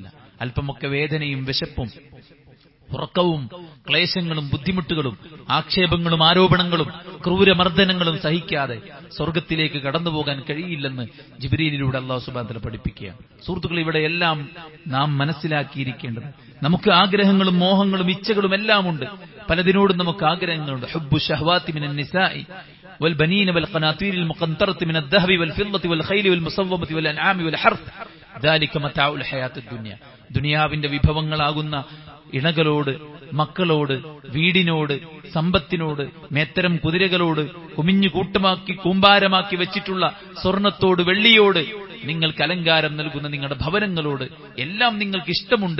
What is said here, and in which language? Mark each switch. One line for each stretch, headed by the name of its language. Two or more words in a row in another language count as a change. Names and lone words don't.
Malayalam: അല്പമൊക്കെ വേദനയും വിശപ്പും ഉറക്കവും ക്ലേശങ്ങളും ബുദ്ധിമുട്ടുകളും ആക്ഷേപങ്ങളും ആരോപണങ്ങളും ക്രൂരമർദ്ദനങ്ങളും സഹിക്കാതെ സ്വർഗത്തിലേക്ക് കടന്നുപോകാൻ കഴിയില്ലെന്ന് ജിബ്രീലിലൂടെ
Arabic: الله سبحانه وتعالى
Malayalam: പഠിപ്പിക്കുകയാണ്. സുഹൃത്തുക്കൾ, ഇവിടെയെല്ലാം നാം മനസ്സിലാക്കിയിരിക്കേണ്ടത്, നമുക്ക് ആഗ്രഹങ്ങളും മോഹങ്ങളും ഇച്ഛകളും എല്ലാം ഉണ്ട്. പലതിനോടും നമുക്ക് ആഗ്രഹങ്ങളുണ്ട്.
Arabic: حب الشهوات من النساء والبنين والقناطير المقنطرة من الذهب والفضة والخيل والمصومة والأنعام والحرث ذلك متاع الحياة الدنيا.
Malayalam: ദുനിയാവിന്റെ വിഭവങ്ങളാകുന്ന ഇണകളോട്, മക്കളോട്, വീടിനോട്, സമ്പത്തിനോട്, മേത്തരം കുതിരകളോട്, കുമിഞ്ഞു കൂട്ടമാക്കി കൂമ്പാരമാക്കി വെച്ചിട്ടുള്ള സ്വർണത്തോട്, വെള്ളിയോട്, നിങ്ങൾക്ക് അലങ്കാരം നൽകുന്ന നിങ്ങളുടെ ഭവനങ്ങളോട് എല്ലാം നിങ്ങൾക്ക് ഇഷ്ടമുണ്ട്.